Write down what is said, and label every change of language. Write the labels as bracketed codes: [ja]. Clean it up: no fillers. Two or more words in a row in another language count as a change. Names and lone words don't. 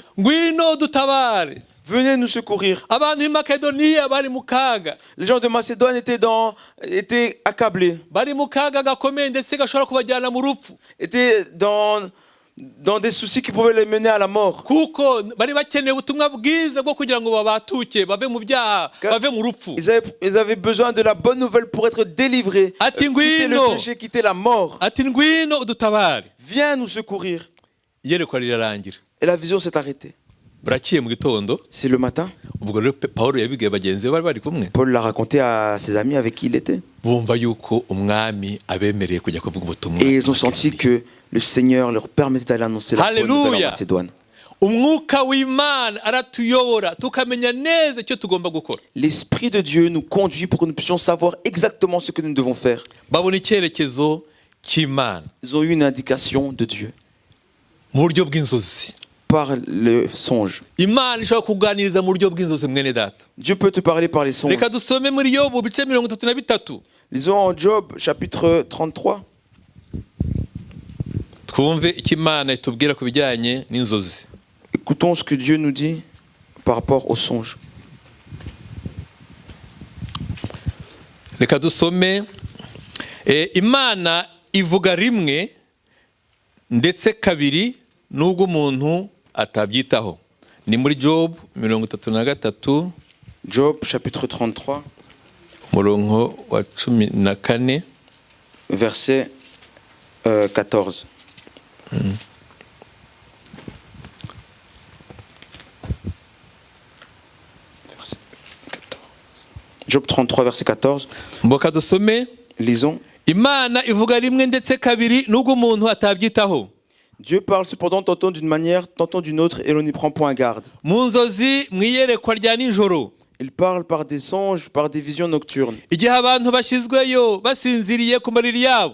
[rw] Ngwino dutabare. [fr] Venez nous secourir. Les gens de Macédoine étaient accablés. Étaient dans des soucis qui pouvaient les mener à la mort. [rw] kuko bari bakeneye ubutumwa bwiza bwo kugira ngo babatuke bave mu byaha bave mu rupfu. [fr] Ils avaient besoin de la bonne nouvelle pour être délivrés, [rw] Ati [fr] quitter le [rw] ngwino, [fr] péché, quitter la mort. [rw] ati ngwino udutabare. [fr] Viens nous secourir. [rw] Iyerekwa rirarangira. [fr] Et la vision s'est arrêtée. [rw] Burakiye mu gitondo, [fr] C'est le matin. [rw] ubwo rero Pawulo yabibwiye bagenzi be bari bari kumwe. [fr] Paul l'a raconté à ses amis avec qui il était. [rw] Bumva yuko umwami abemereye kujya kuvuga ubutumwa. [fr] Et ils ont senti que le Seigneur leur permettait d'aller annoncer la bonne nouvelle en Alléluia. Macédoine. [rw] Umwuka w'Imana aratuyobora tukamenya neza icyo tugomba gukora. [fr] L'Esprit de Dieu nous conduit pour que nous puissions savoir exactement ce que nous devons faire. [rw] Babona icyerekezo cy'Imana [fr] Ils ont eu une indication de Dieu [rw] mu buryo bw'inzozi. [fr] par le songe. [rw] Imana ishobora kuganiriza mu buryo bw'inzozi mwene data. [fr] Dieu peut te parler par les songes. [rw] Reka dusome muri Yobu bice 33. [fr] Lisons en Job chapitre 33. [rw] Twumve icyo Imana itubwira ku bijyanye n'inzozi. [fr] Écoutons ce que Dieu nous dit par rapport aux songes. [rw] Reka dusome Imana ivuga rimwe ndetse kabiri nubwo umuntu atabyitaho. Ni muri Job 33 [fr] Job chapitre 33 [rw] umurongo wa 14. [fr] verset 14. Verset 14. Job 33 verset 14. [rw] Mboka dusome [fr] Lisons. [rw] Imana ivuga rimwe ndetse kabiri nubwo umuntu atabyitaho. [fr] Dieu parle cependant tantôt d'une manière, tantôt d'une autre, et l'on n'y prend point garde. [rw] Mu nzozi mwiyerekwa rya nijoro. [fr] Il parle par des songes, par des visions nocturnes. [rw] Igihe abantu bashyizweyo basinziriye ku mariri yabo.